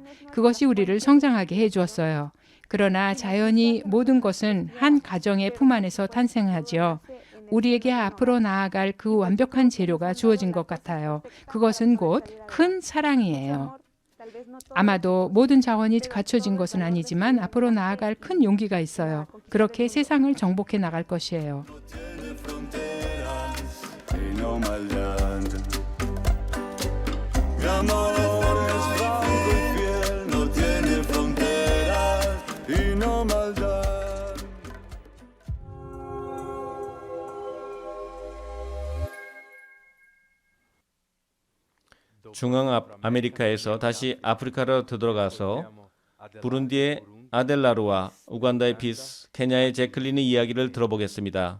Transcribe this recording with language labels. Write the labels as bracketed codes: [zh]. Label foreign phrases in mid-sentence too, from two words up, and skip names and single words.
[ko] 그것이 우리를 성장하게 해주었어요. 그러나 자연히 모든 것은 한 가정의 품 안에서 탄생하죠. 우리에게 앞으로 나아갈 그 완벽한 재료가 주어진 것 같아요. 그것은 곧 큰 사랑이에요. 아마도 모든 자원이 갖춰진 것은 아니지만 앞으로 나아갈 큰 용기가 있어요. 그렇게 세상을 정복해 나갈 것이에요. [es] y no maldad. Mi amor es franco y fiel, no tiene fronteras y no maldad. [ko] 중앙아메리카에서 다시 아프리카로 되돌아가서 부룬디의 아델라르와 우간다의 피스, 케냐의 제클린의 이야기를 들어보겠습니다.